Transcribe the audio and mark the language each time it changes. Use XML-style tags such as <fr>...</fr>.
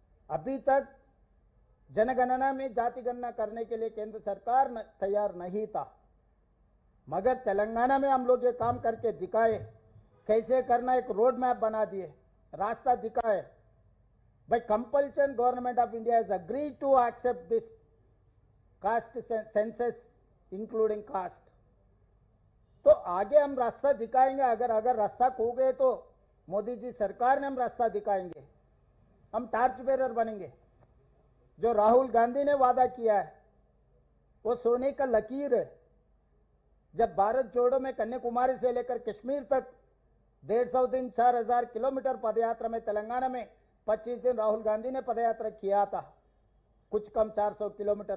<hi>अभी तक जनगणना में जाति गणना करने के लिए केंद्र सरकार तैयार नहीं था, मगर तेलंगाना में हम लोग ये काम करके दिखाए, कैसे करना, एक रोड मैप बना दिए, रास्ता दिखाए।</hi> <en>By compulsion, Government of India has agreed to accept this caste census, including caste.</en> <hi>तो आगे हम रास्ता दिखाएंगे। अगर रास्ता खो गए तो मोदी जी सरकार ने हम रास्ता दिखाएंगे, हम टार्च बेरर बनेंगे। जो राहुल गांधी ने वादा किया है वो सोने का लकीर है। जब भारत जोड़ो में कन्याकुमारी से लेकर कश्मीर तक 150 दिन 4000 किलोमीटर पदयात्रा में तेलंगाना में 25 दिन राहुल गांधी ने पदयात्रा किया था, कुछ कम 400 किलोमीटर।</hi>